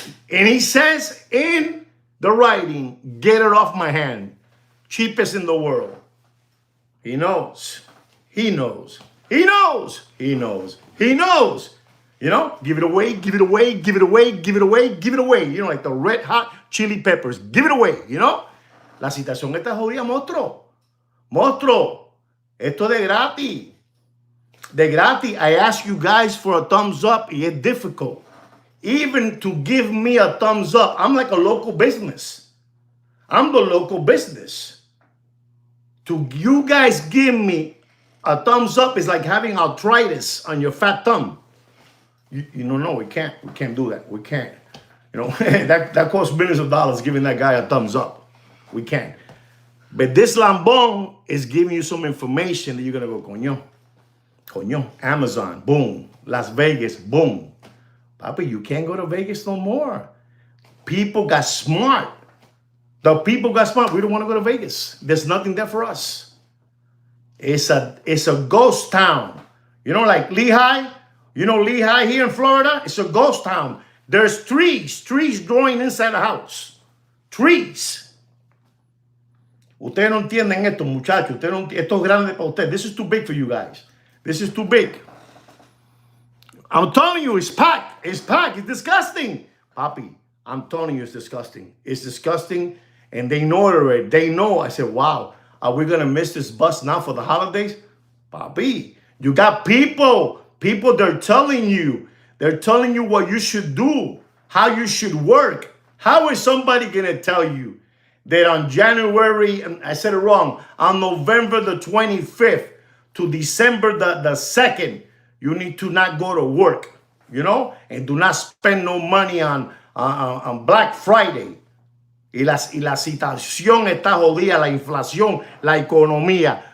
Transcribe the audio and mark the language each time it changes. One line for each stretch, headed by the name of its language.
English: And he says in the writing, get it off my hand. Cheapest in the world. He knows. He knows. He knows. He knows. He knows. Give it away, give it away, give it away, give it away, give it away. Like the red hot chili peppers. Give it away,
Spanish: La situación está jodida, monstruo. Monstruo. Esto de gratis. De gratis.
English: I ask you guys for a thumbs up. It's difficult. Even to give me a thumbs up. I'm like a local business. I'm the local business. To you guys give me a thumbs up is like having arthritis on your fat thumb. No, we can't. We can't do that. We can't. That costs millions of dollars giving that guy a thumbs up. We can't. But this Lambón is giving you some information that you're going to go, coño. Coño, Amazon, boom. Las Vegas, boom. Papi, you can't go to Vegas no more. People got smart. The people got smart. We don't want to go to Vegas. There's nothing there for us. It's a ghost town. You know, like Lehigh. You know Lehigh here in Florida? It's a ghost town. There's trees growing inside the house. Trees.
Spanish: Ustedes no entienden esto, muchachos. Esto es grande para ustedes.
English: This is too big for you guys. This is too big. I'm telling you, it's packed. It's packed. It's disgusting. Papi, I'm telling you, it's disgusting. It's disgusting. And they know it already. They know. I said, wow, are we going to miss this bus now for the holidays? Papi, you got people. People, they're telling you. They're telling you what you should do, how you should work. How is somebody going to tell you that on January, and I said it wrong, on November the 25th to December the 2nd, you need to not go to work, you know, and do not spend no money on Black Friday.
Spanish: Y la situación está jodida, la inflación, la economía.